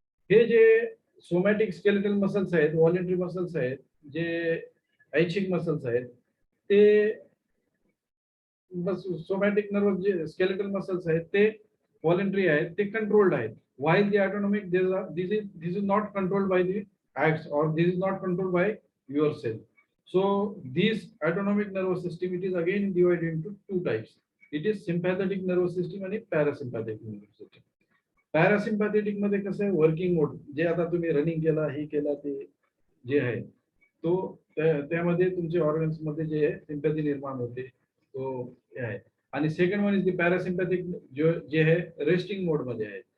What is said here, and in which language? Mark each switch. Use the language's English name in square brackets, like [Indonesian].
[Marathi] हे जे somatic skeletal muscles आहेत, व्हॉलेंटरी मसल्स आहेत, जे ऐच्छिक मसल्स आहेत, ते बस सोमॅटिक नर्व जे स्केलेटल मसल्स आहेत ते व्हॉलेंटरी आहेत, ते कंट्रोल्ड आहेत. [English] While the autonomic this is not controlled by the acts, or this is not controlled by yourself. So this autonomic nervous system, it is again divided into two types. It is sympathetic nervous system आणि parasympathetic nervous system. [Marathi] Parasympathetic मध्ये कसं आहे? Working मोड, जे आता तुम्ही running केला, हे केला, ते जे आहे तो त्यामध्ये तुमच्या ऑर्गन्स मध्ये जे आहे सिम्पॅथी निर्माण होते, तो हे आहे. आणि [English] second one is the parasympathetic, [Marathi] जे आहे रेस्टिंग मोड मध्ये आहे.